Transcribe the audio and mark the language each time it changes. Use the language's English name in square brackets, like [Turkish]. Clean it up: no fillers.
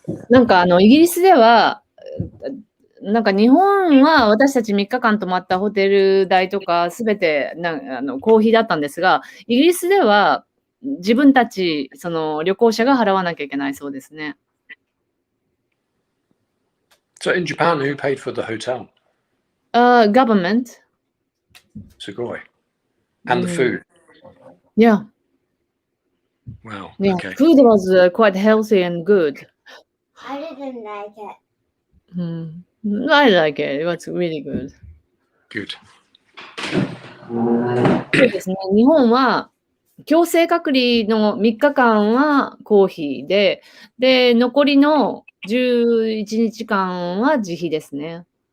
[Japanese] なんかイギリスでは、なんか日本は私たち3日間泊まったホテル代とかすべて公費だったんですが、イギリスでは自分たちその旅行者が払わなきゃいけないそうですね。 [English] So in Japan, who paid for the hotel? Government. [Japanese] すごい。 [English] And the food. Yeah. Wow. Yeah. Okay. Food was quite healthy and good. I didn't like it. I like it. It was really good. Good. [Japanese] そうですね。日本は強制隔離の3日間は公費で、残りの11日間は自費ですね。